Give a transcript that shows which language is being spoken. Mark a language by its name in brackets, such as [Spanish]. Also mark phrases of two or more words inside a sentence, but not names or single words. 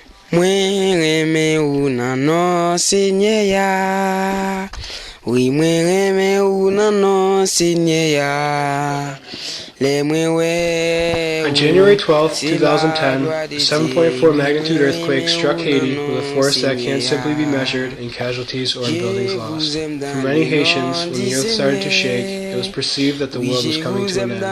[Haitian Creole] Mwen reme ou nanon sinye ya. Oui, mwen reme ou nanon sinye ya. [English] On January 12, 2010, a 7.4 magnitude earthquake struck Haiti with a force that can't simply be measured in casualties or in buildings lost. For many Haitians, when the earth started to shake, it was perceived that the world was coming to an end.